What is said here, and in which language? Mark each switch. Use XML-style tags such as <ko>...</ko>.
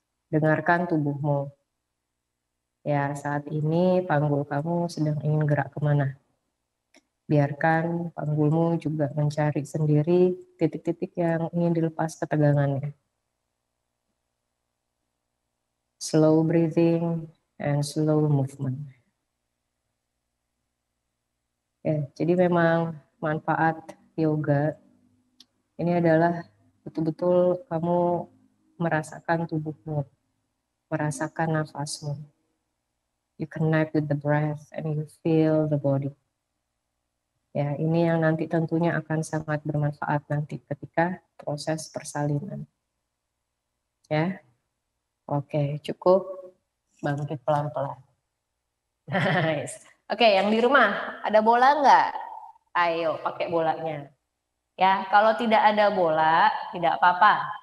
<id>Dengarkan tubuhmu. Ya, saat ini panggul kamu sedang ingin gerak kemana. Biarkan panggulmu juga mencari sendiri titik-titik yang ingin dilepas ketegangannya.</id> <en>Slow breathing and slow movement.</en> <id>Ya, jadi memang manfaat yoga ini adalah betul-betul kamu merasakan tubuhmu, merasakan nafasmu.</id> <en>You connect with the breath and you feel the body.</en> <id>Ya, ini yang nanti tentunya akan sangat bermanfaat nanti ketika proses persalinan. Ya, oke, cukup. Bangkit pelan-pelan. Nice. Oke, yang di rumah ada bola nggak? Ayo pakai bolanya. Ya, kalau tidak ada bola tidak apa-apa.</id>